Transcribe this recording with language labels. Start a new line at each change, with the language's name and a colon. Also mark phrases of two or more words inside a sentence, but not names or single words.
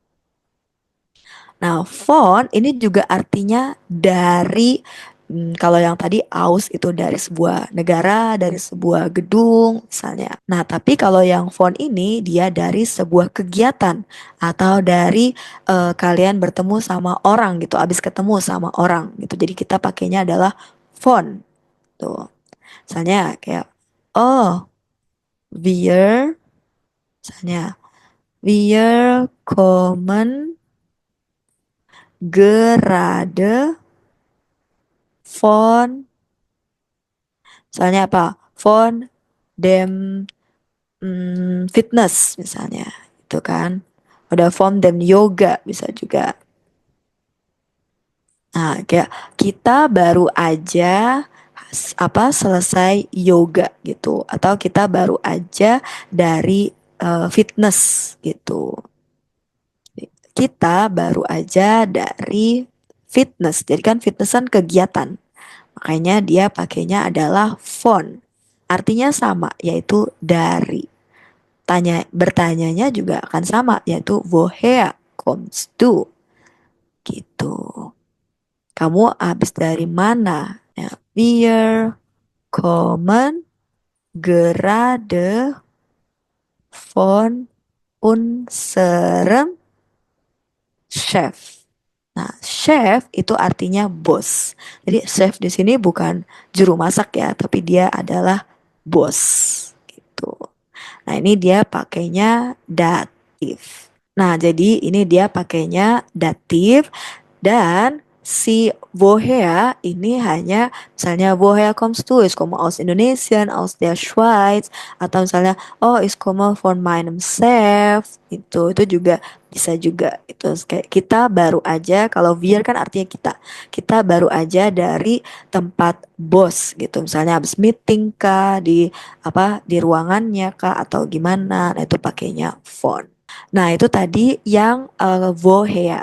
Indonesian: Nah, phone ini juga artinya dari kalau yang tadi aus itu dari sebuah negara, dari sebuah gedung misalnya. Nah, tapi kalau yang phone ini dia dari sebuah kegiatan atau dari kalian bertemu sama orang gitu, abis ketemu sama orang gitu. Jadi kita pakainya adalah phone tuh. Misalnya kayak oh, wir misalnya
German: wir kommen gerade von,
Indonesian: misalnya apa?
German: Von dem
Indonesian: fitness misalnya, itu kan. Ada
German: von dem
Indonesian: yoga bisa juga. Nah, kayak kita baru aja selesai yoga gitu, atau kita baru aja dari fitness gitu. Kita baru aja dari fitness. Jadi kan fitness kan kegiatan. Makanya dia pakainya adalah von. Artinya sama, yaitu dari. Bertanyanya juga akan sama, yaitu
German: woher kommst du?
Indonesian: Gitu. Kamu habis dari mana? Ya,
German: wir kommen gerade von unserem Chef.
Indonesian: Nah, chef itu artinya bos. Jadi chef di sini bukan juru masak ya, tapi dia adalah bos gitu. Nah, ini dia pakainya datif. Nah, jadi ini dia pakainya datif dan si woher ini hanya misalnya
German: woher kommst du? Ich komme aus Indonesien, aus der Schweiz,
Indonesian: atau misalnya oh
German: ich komme von meinem Chef.
Indonesian: Itu juga bisa juga. Itu kayak kita baru aja, kalau wir kan artinya kita. Kita baru aja dari tempat bos gitu. Misalnya habis meeting kah di di ruangannya kah atau gimana. Nah, itu pakainya von. Nah, itu tadi yang woher.